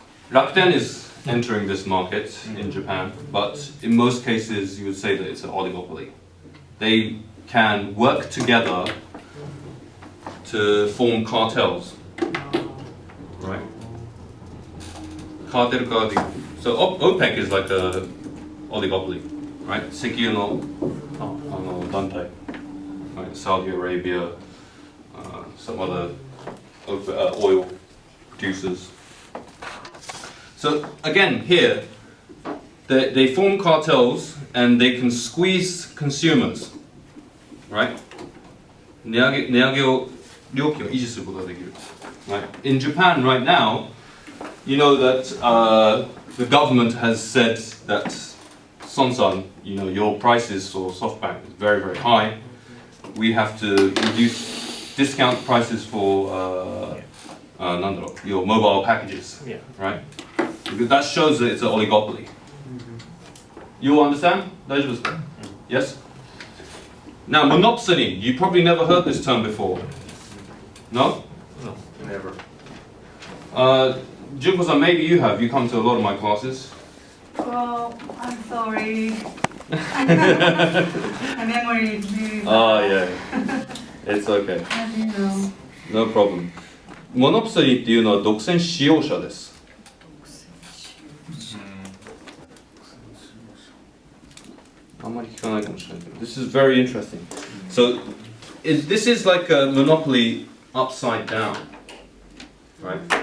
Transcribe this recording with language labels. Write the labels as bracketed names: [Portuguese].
[English] Rakuten is entering this market in Japan, but in most cases you would say that it's an oligopoly. They can work together to form cartels, right? Cartel card. So OPEC is like a oligopoly, right? [Japanese] 石油の団体, right? [English] Saudi Arabia, some other oil producers. So again, here, they form cartels and they can squeeze consumers, right? [Japanese] 値上げを料金を維持することができる. [English] Right? In Japan right now, you know that the government has said that Son-san, your prices for SoftBank is very, very high. We have to reduce discount prices for your mobile packages, right? Because that shows that it's an oligopoly. You understand? [Japanese] 大丈夫ですか? [English] Yes? Now, monopsony, you probably never heard this term before. No? No, never. Junko-san, maybe you have. You come to a lot of my classes. Well, I'm sorry. My memory is really bad. Oh, yeah. It's okay. As you know. No problem. [Japanese] モノプソニーっていうのは独占使用者です。あんまり聞かないかもしれないけど。 [English] This is very interesting. So, this is like a monopoly upside down, right?